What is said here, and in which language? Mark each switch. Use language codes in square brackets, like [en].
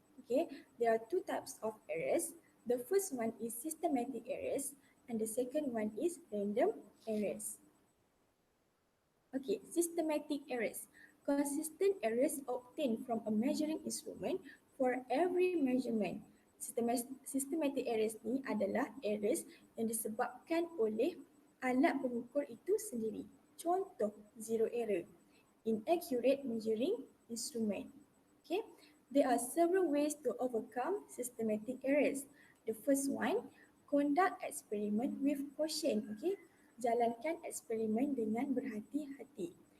[en] Okay, there are two types of errors. The first one is systematic errors and the second one is random errors. Okay, systematic errors. Consistent errors obtained from a measuring instrument for every measurement. [ms] Systematic errors ni adalah errors yang disebabkan oleh alat pengukur itu sendiri. Contoh, zero error. [en] Inaccurate measuring instrument. Okay, there are several ways to overcome systematic errors. The first one, conduct experiment with caution. [ms] Okay, jalankan eksperimen dengan berhati-hati.